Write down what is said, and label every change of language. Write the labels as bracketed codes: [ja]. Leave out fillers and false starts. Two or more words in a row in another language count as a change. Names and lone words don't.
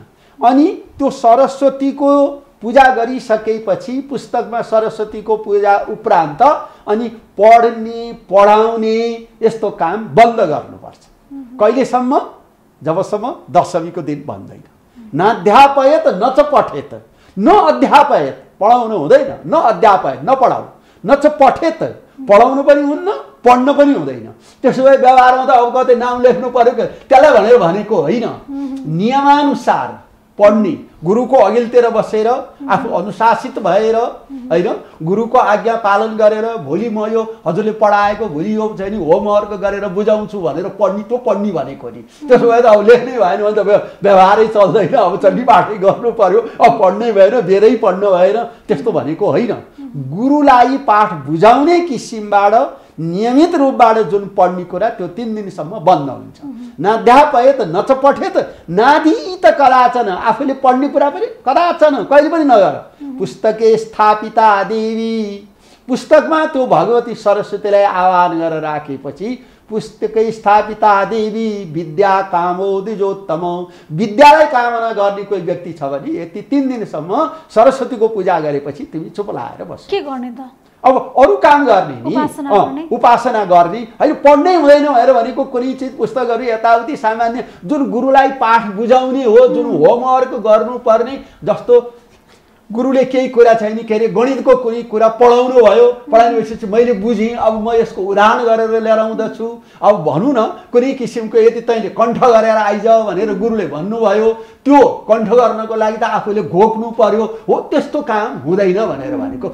[ne] अनि त्यो सरस्वतीको पूजा गरिसकेपछि पुस्तकमा सरस्वतीको पूजा उपरान्त अनि पढ्ने, पढाउने यस्तो काम बन्द गर्नुपर्छ। कहिलेसम्म? जबसम्म दशमीको दिन बन्दैन। [sa] नाध्यापयत न च पठेत, न अध्यापयत [ne] पढाउनु हुँदैन, [sa] न अध्यापयत [ne] न पढाउ, [sa] न च पठेत [ne] पढाउनु पनि हुन्न, पढ्नु पनि हुँदैन। त्यसो भए व्यवहारमा त अब कतै नाम लेख्नु पर्यो, त्यसलाई भनेर भनेको होइन। नियमानुसार पढ्ने, गुरुको अघिल्तिर बसेर आफू अनुशासित भएर होइन, गुरुको आज्ञा पालन गरेर भोलि म यो हजुरले पढाएको भोलि यो चाहिँ नि होमवर्क गरेर बुझाउँछु भनेर पढ्ने, त्यो पढ्ने भनेको नि। त्यसो भए त अब लेख्नै भएन भने त व्यवहारै चल्दैन, अब चण्डी पाठै गर्नु पर्यो, अब पढ्नै भएन, बेरै पढ्नु भएन, त्यस्तो भनेको होइन। गुरुलाई पाठ बुझाउने किसिमबाट नियमित रूपबाट जुन पढ्ने कुरा त्यो 3 दिनसम्म बन्द हुन्छ। [sa] नाध्यापयत न च पठेत नाधीत कदाचन, [ne] आफूले पढ्ने कुरा पनि कदाचन कहिले पनि नगर। [sa] पुस्तके स्थापिता देवी, [ne] पुस्तकमा त्यो भगवती सरस्वतीलाई आह्वान गरेर राखेपछि [sa] पुस्तकै स्थापिता देवी विद्या कामोदिजोत्तम, [ne] विद्यालाई कामना गर्ने कोही व्यक्ति छ भने यति 3 दिनसम्म सरस्वतीको पूजा गरेपछि तिमी चुप लाएर बस। के गर्ने त? अब अरू काम गर्ने नि, उपासना गर्ने होइन। पढ्नै हुँदैन भनेर भनेको कुनै चिज पुस्तकहरू यताउति सामान्य जुन गुरुलाई पाठ बुझाउने हो, जुन होमवर्क गर्नुपर्ने, जस्तो गुरुले केही कुरा छैन के अरे गणितको कुनै कुरा पढाउनु भयो, पढाइपछि मैले बुझेँ, अब म यसको उदाहरण गरेर लिएर आउँदछु, अब भनौँ न कुनै किसिमको यदि तैँले कण्ठ गरेर आइज भनेर गुरुले भन्नुभयो, त्यो कण्ठ गर्नको लागि त आफूले घोक्नु पर्यो, हो त्यस्तो काम हुँदैन भनेर भनेको।